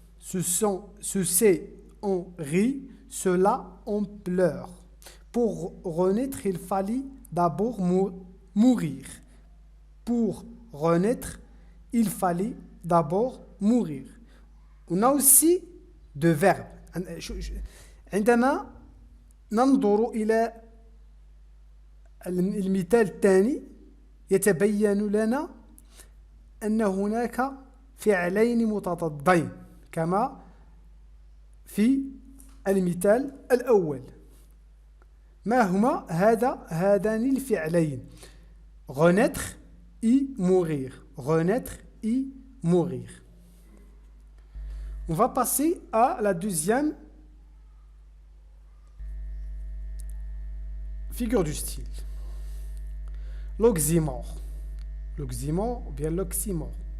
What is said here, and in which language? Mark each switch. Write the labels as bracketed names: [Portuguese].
[French] Ceci en rit, cela en pleure. Pour renaître, il fallait d'abord mourir. Pour renaître, il fallait d'abord mourir. On a aussi deux verbes. [Arabic] عندما ننظر إلى المثال الثاني يتبين لنا أن هناك فعلين متضادين كما في المثال الأول. ما هما هذان الفعلين؟ [French] renaître et mourir. Renaître et mourir. On va passer à la deuxième figure du style. L'oxymore. L'oxymore ou bien l'oxymore.